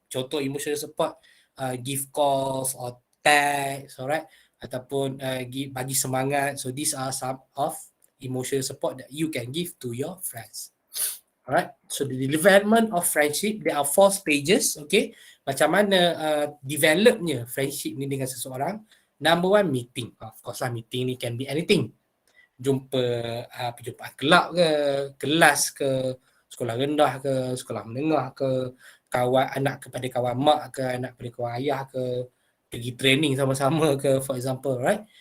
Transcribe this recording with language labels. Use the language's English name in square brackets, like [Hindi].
[English] Contoh emotional support, give calls or text, alright, [Malay] ataupun bagi semangat. [English] So these are some of emotional support that you can give to your friends. Alright, so the development of friendship, there are 4 stages, okay. [Malay] Macam mana developnya friendship ni dengan seseorang. [English] Number 1, meeting. Of course [Malay] lah, [English] meeting ni can be anything. [Malay] Jumpa perjumpaan kelab ke, kelas ke, sekolah rendah ke, sekolah menengah ke, kawan anak kepada kawan mak ke, anak kepada kawan ayah ke, pergi training sama-sama ke, [English] for example, right?